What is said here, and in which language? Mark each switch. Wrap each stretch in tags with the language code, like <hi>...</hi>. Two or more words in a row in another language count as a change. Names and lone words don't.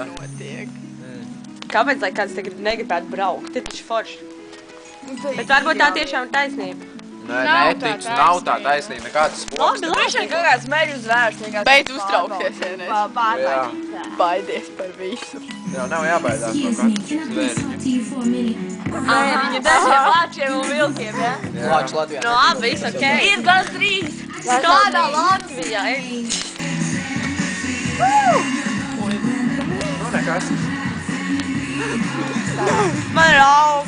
<lv>Kāpēc, lai kāds tagad negribētu braukt? Ir taču forši. Bet varbūt tā tiešām ir taisnība. Nē, neticu, nav tā taisnība, nekāds spoks. Labi, Viņš ir kaut kāds meļu zvērs. Beidz uztraukties, ja ne? Jā, Baidies par visu. jā, nav jābaidās no</lv> <en>Excuse me,</en> <lv>katra</lv> <en>can I please</en> <lv>zvēriņa.</lv> <en>talk to you for a minute?</en> <lv>Viņa dažiem lāčiem un vilkiem, ja? Lāčs Latvijā. Nu, labi, viss ok. Ir gan drīz. Kādā Latvijā? Nu, nekas. Man ir augsts.</lv>